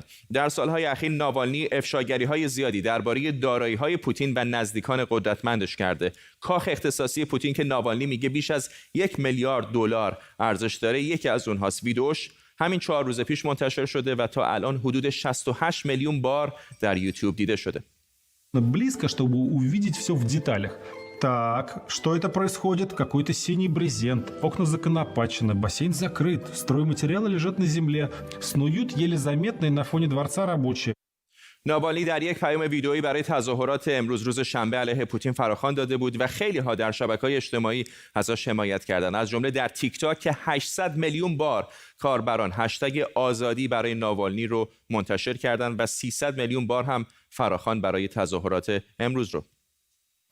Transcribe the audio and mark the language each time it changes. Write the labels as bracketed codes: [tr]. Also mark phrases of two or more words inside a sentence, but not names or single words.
[fa] در سالهای اخیر ناوالنی افشاگری‌های زیادی درباره دارایی‌های پوتین و نزدیکان قدرتمندش کرده. کاخ اختصاصی پوتین که ناوالنی میگه بیش از 1 میلیارد دلار ارزش داره، یکی از اونهاست. ویدیوش همین 4 روز پیش منتشر شده و تا الان حدود 68 میلیون بار در یوتیوب دیده شده. [ru] Близко, чтобы увидеть все в деталях. Так, что это происходит? Какой-то синий брезент, окна законопачены, бассейн закрыт, стройматериалы лежат на земле, снуют еле заметные на фоне дворца рабочие. [fa] ناوالنی در یک پیام ویدئویی برای تظاهرات امروز روز شنبه علیه پوتین فراخوان داده بود و خیلی ها در شبکه‌های اجتماعی ازش حمایت کردند. از جمله در تیک تاک که 800 میلیون بار کاربران هشتگ آزادی برای ناوالنی رو منتشر کردند و 300 میلیون بار هم فراخوان برای تظاهرات امروز رو.